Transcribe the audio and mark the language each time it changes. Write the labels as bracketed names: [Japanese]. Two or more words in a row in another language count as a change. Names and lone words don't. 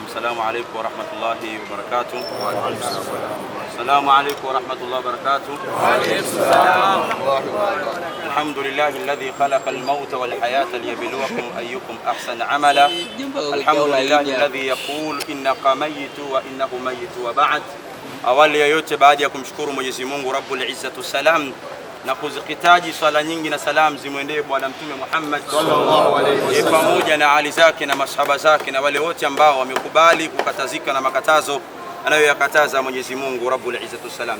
[Arabic] السلام عليكم ورحمة الله وبركاته. السلام عليكم ورحمة الله وبركاته. وعليكم السلام ورحمة الله وبركاته. الحمد لله الذي خلق الموت والحياة ليبلوكم أيكم أحسن عملا. الحمد لله الذي يقول إنك ميت وإنه ميت وبعد. [Swahili] Awali ya yote, baada ya kumshukuru Mwenyezi Mungu [Arabic] رب العزة سلام [Swahili] na kuzikitaji swala nyingi na salam zimwendee Bwana Mtume Muhammad [Arabic] صلى الله عليه وسلم [Swahili] pamoja na ali zake na masahaba zake na wale wote ambao wamekubali kukatazika na makatazo anayoyakataza Mwenyezi Mungu [Arabic] رب العزة سلام.